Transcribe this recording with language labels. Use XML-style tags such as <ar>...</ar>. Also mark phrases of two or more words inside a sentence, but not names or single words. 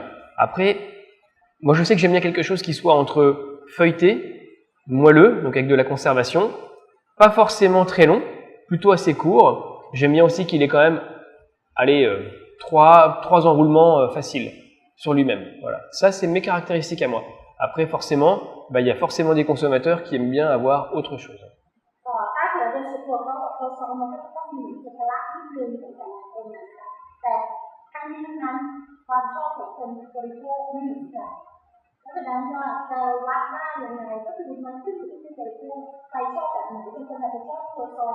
<fr>Après, moi je sais que j'aime bien quelque chose qui soit entre feuilleté, moelleux, donc avec de la conservation, pas forcément très long, plutôt assez court. J'aime bien aussi qu'il ait quand même, allez, trois enroulements faciles sur lui-même. Voilà, ça c'est mes caractéristiques à moi. Après forcément, bah, il y a forcément des consommateurs qui aiment bien avoir autre chose.</fr> <th>ถ้าเกิดเป็นส่วนตัวเขากับตัวซองมันก็จะต้องมีเอกลักษณ์ที่เด่นของแต่ละคนนะคะแต่ทั้งนี้ทั้งนั้นความชอบของคนบริโภคไม่เหมือนกันเพ ราะฉะนั้นว่าจะวัดได้ยังไงก็คือมันขึ้นอยู่ที่บริโภคใครชอบแบบไหนบางคนอาจจะชอบตัวซอง</th>